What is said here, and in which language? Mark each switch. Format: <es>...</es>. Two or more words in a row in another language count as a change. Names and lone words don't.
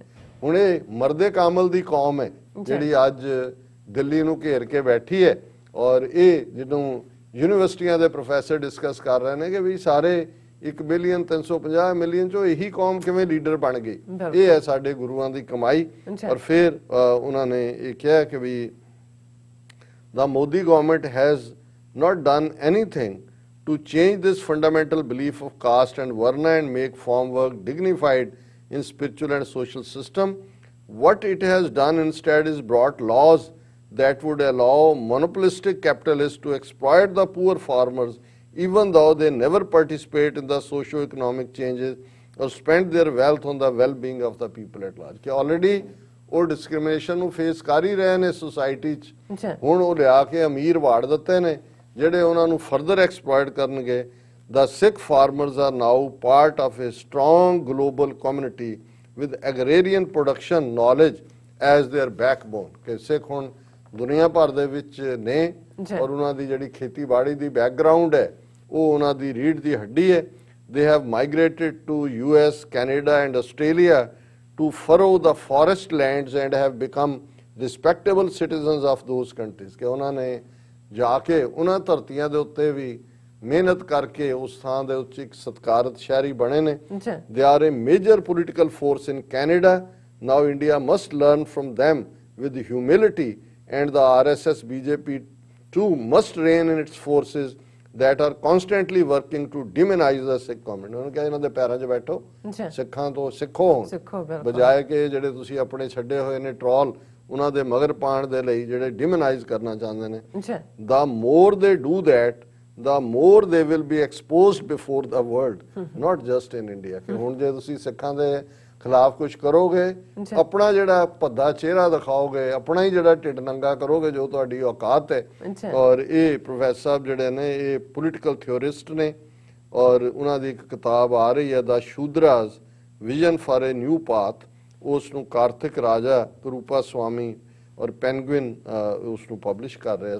<pa>ਹੁਣ ਇਹ ਮਰਦੇ ਕਾਮਲ ਦੀ ਕੌਮ ਹੈ ਜਿਹੜੀ ਅੱਜ ਦਿੱਲੀ ਨੂੰ ਘੇਰ ਕੇ ਬੈਠੀ ਹੈ, ਔਰ ਇਹ ਜਦੋਂ ਯੂਨੀਵਰਸਿਟੀਆਂ ਦੇ ਪ੍ਰੋਫੈਸਰ ਡਿਸਕਸ ਕਰ ਰਹੇ ਨੇ ਕਿ ਵੀ ਸਾਰੇ 1 ਬਿਲੀਅਨ 350 ਮਿਲੀਅਨ ਚੋਂ ਇਹੀ ਕੌਮ ਕਿਵੇਂ ਲੀਡਰ ਬਣ ਗਈ, ਇਹ ਹੈ ਸਾਡੇ ਗੁਰੂਆਂ ਦੀ ਕਮਾਈ। ਔਰ ਫਿਰ ਉਹਨਾਂ ਨੇ ਇਹ ਕਿਹਾ ਕਿ ਵੀ</pa> <en>the Modi government has not done anything to change this fundamental belief of caste and varna and make farm work dignified in spiritual and social system. What it has done instead is brought laws that would allow monopolistic capitalists to exploit the poor farmers even though they never participate in the socio-economic changes or spend their wealth on the well-being of the people at large.</en> <pa>कि already ਉਹ ਡਿਸਕ੍ਰਿਮੀਨੇਸ਼ਨ ਨੂੰ ਫੇਸ ਕਰ ਹੀ ਰਹੇ ਨੇ ਸੋਸਾਇਟੀ 'ਚ, ਹੁਣ ਉਹ ਲਿਆ ਕੇ ਅਮੀਰ ਵਾੜ ਦਿੱਤੇ ਨੇ ਜਿਹੜੇ ਉਹਨਾਂ ਨੂੰ</pa> <en>further exploit</en> <pa>ਕਰਨਗੇ।</pa> <en>The Sikh farmers are now part of a strong global community with agrarian production knowledge as their backbone.</en> <pa>ਕਿ ਸਿੱਖ ਹੁਣ ਦੁਨੀਆ ਭਰ ਦੇ ਵਿੱਚ ਨੇ ਔਰ ਉਹਨਾਂ ਦੀ ਜਿਹੜੀ ਖੇਤੀਬਾੜੀ ਦੀ ਬੈਕਗ੍ਰਾਉਂਡ ਹੈ ਉਹ ਉਹਨਾਂ ਦੀ ਰੀੜ੍ਹ ਦੀ ਹੱਡੀ ਹੈ।</pa> <en>They have migrated to US, Canada and Australia to furrow the forest lands and have become respectable citizens of those countries.</en> <pa>ਕਿ ਉਹਨਾਂ ਨੇ ਜਾ ਕੇ ਉਹਨਾਂ ਧਰਤੀਆਂ ਦੇ ਉੱਤੇ ਵੀ ਮਿਹਨਤ ਕਰਕੇ ਉਸ ਥਾਂ ਦੇ ਉੱਤੇ ਇੱਕ ਸਤਿਕਾਰਤ ਸ਼ਹਿਰੀ ਬਣੇ ਨੇ।</pa> <en>They are a major political force in Canada. Now India must learn from them with humility, and the RSS BJP too must rein in its forces that are constantly working to demonize the Sikh community.</en> <pa>ਉਹਨਾਂ ਕਿਹਾ ਇਹਨਾਂ ਦੇ ਪੈਰਾਂ 'ਚ ਬੈਠੋ, ਸਿੱਖਾਂ ਤੋਂ ਸਿੱਖੋ ਹੁਣ, ਬਜਾਏ ਕਿ ਜਿਹੜੇ ਤੁਸੀਂ ਆਪਣੇ ਛੱਡੇ ਹੋਏ ਨੇ ਟਰੋਲ ਉਹਨਾਂ ਦੇ ਮਗਰ ਪਾਉਣ ਦੇ ਲਈ ਜਿਹੜੇ ਡਿਮੋਨਾਈਜ਼ ਕਰਨਾ ਚਾਹੁੰਦੇ ਨੇ।</pa> <en>The more they do that, the more they will be exposed before the world, not just in India.</en> <pa>ਕਿ ਹੁਣ ਜੇ ਤੁਸੀਂ ਸਿੱਖਾਂ ਦੇ ਖਿਲਾਫ ਕੁਝ ਕਰੋਗੇ, ਆਪਣਾ ਜਿਹੜਾ ਭੱਦਾ ਚਿਹਰਾ ਦਿਖਾਓਗੇ, ਆਪਣਾ ਹੀ ਜਿਹੜਾ ਢਿੱਡ ਨੰਗਾ ਕਰੋਗੇ ਜੋ ਤੁਹਾਡੀ ਔਕਾਤ ਹੈ। ਔਰ ਇਹ ਪ੍ਰੋਫੈਸਰ ਸਾਹਿਬ ਜਿਹੜੇ ਨੇ ਇਹ ਪੋਲੀਟੀਕਲ ਥਿਓਰਿਸਟ ਨੇ, ਔਰ ਉਹਨਾਂ ਦੀ ਇੱਕ ਕਿਤਾਬ ਆ ਰਹੀ ਹੈ ਦਾ ਸ਼ੂਦਰਾਜ਼ ਵਿਜ਼ਨ ਫਾਰ ਏ ਨਿਊ ਪਾਥ, ਉਸ ਨੂੰ ਕਾਰਤਿਕ ਰਾਜਾ ਕਰੂਪਾ ਸਵਾਮੀ ਔਰ ਪੈਨਗੁਇਨ ਉਸ ਨੂੰ ਪਬਲਿਸ਼ ਕਰ ਰਿਹਾ।</pa>